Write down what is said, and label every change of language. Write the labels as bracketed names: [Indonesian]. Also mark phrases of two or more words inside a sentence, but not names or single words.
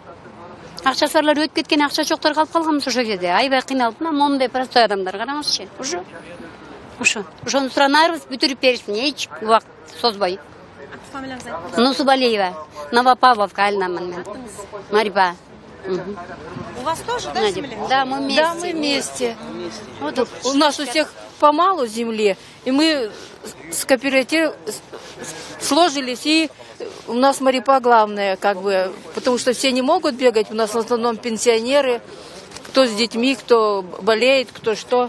[Kyrgyz] Акча сарлар өтүп кеткен, акча жоктор калып калганбыз ошо жерде. Айбай кыйналып, мына моундай простой адамдар караңызчы. Ошону суранарбыз, бүтүрүп берсин, эч убакыт созбой. Нусубалиева, Новопавловка айылынанмын мен. Марипа. [Russian] У вас тоже, да, земля? Да, мы вместе. Да, мы вместе. Вот у нас у всех помалу земли, и мы с кооперативом сложились, и у нас Марипа главная, как бы, потому что все не могут бегать, у нас в основном пенсионеры, кто с детьми, кто болеет, кто что.